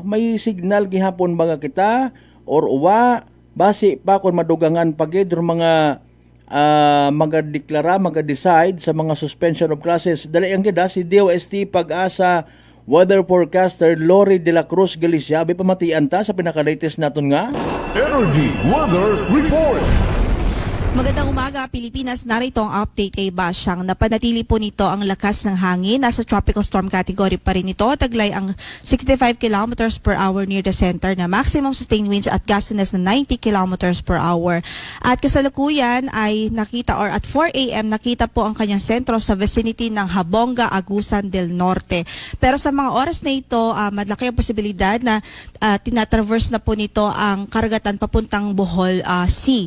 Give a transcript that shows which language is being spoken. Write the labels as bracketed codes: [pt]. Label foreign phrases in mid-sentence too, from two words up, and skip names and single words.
[hil] May signal gihapon baga kita or uwa basi pa kun madugangan pagid mga magadeklara maga-decide sa mga [en] suspension of classes. [hil] Dali ang kita si DOST Pag-asa weather forecaster Lori de la Cruz Galicia. Abi pamatian ta sa pinaka-latest naton nga Energy Weather Report. [tl] Magandang umaga, Pilipinas. Narito ang update kay Basyang. Napanatili po nito ang lakas ng hangin. Nasa [en] tropical storm category [tl] pa rin ito. Taglay ang [en] 65 kilometers per hour [tl] near the center na [en] maximum sustained winds [tl] at gustiness na [en] 90 kilometers per hour. [tl] At kasalukuyan ay nakita or at 4 AM nakita po ang kanyang sentro sa vicinity ng Habonga, Agusan del Norte. Pero sa mga oras na ito, malaki ang posibilidad na tinatraverse na po nito ang karagatan papuntang Bohol Sea.